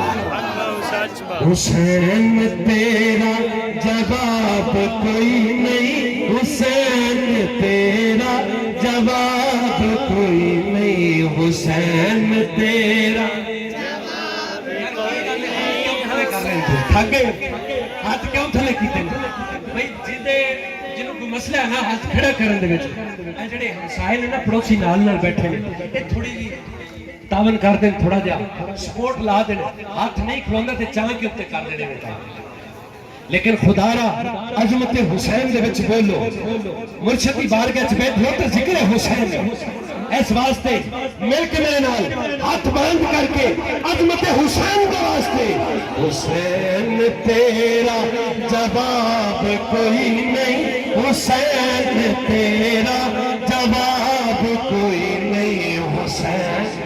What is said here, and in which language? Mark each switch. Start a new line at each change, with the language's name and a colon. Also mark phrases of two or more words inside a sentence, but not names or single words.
Punjabi: حسین تیرا جواب کوئی نہیں حسین تیرا جواب کوئی نہیں حسین تیرا ہاتھ کیوں تھلے کیتے بھئی جنہوں کوئی مسئلہ ہے نا ہاتھ کھڑا کرن دے وچ اے جڑے ہمسائے نا پڑوسی نال بیٹھے نے اے تھوڑی جی تعاون کر دیں تھوڑا جا سپورٹ لا دیں ہاتھ نہیں کھلوندا تے چاہ کے اوتے کر دینے بیٹھا لیکن خدا را عظمت حسین دے وچ بولو مرشد دی بارگاہ وچ بیٹھو تے ذکر حسین اس واسطے مل کے میرے نال ہاتھ بلند کر کے عظمت حسین دے واسطے حسین تیرا جواب کوئی نہیں حسین تیرا جواب کوئی نہیں حسین